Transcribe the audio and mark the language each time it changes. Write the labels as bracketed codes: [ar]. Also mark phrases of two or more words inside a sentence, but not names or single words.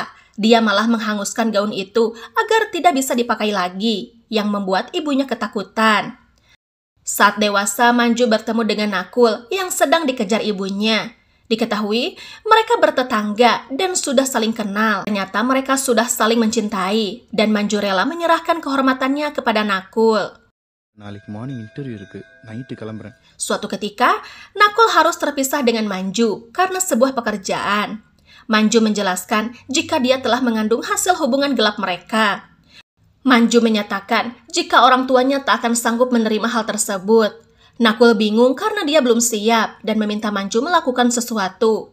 [id] Dia malah menghanguskan gaun itu agar tidak bisa dipakai lagi, yang membuat ibunya ketakutan. Saat dewasa, Manju bertemu dengan Nakul yang sedang dikejar ibunya. Diketahui, mereka bertetangga dan sudah saling kenal. Ternyata mereka sudah saling mencintai, dan Manju rela menyerahkan kehormatannya kepada Nakul. [ta] நாளைக்கு [en] morning interview [ta] இருக்கு நைட்டு கிளம்புறேன். [id] Suatu ketika, Nakul harus terpisah dengan Manju karena sebuah pekerjaan. Manju menjelaskan jika dia telah mengandung hasil hubungan gelap mereka. Manju menyatakan jika orang tuanya tak akan sanggup menerima hal tersebut. Nakul bingung karena dia belum siap dan meminta Manju melakukan sesuatu.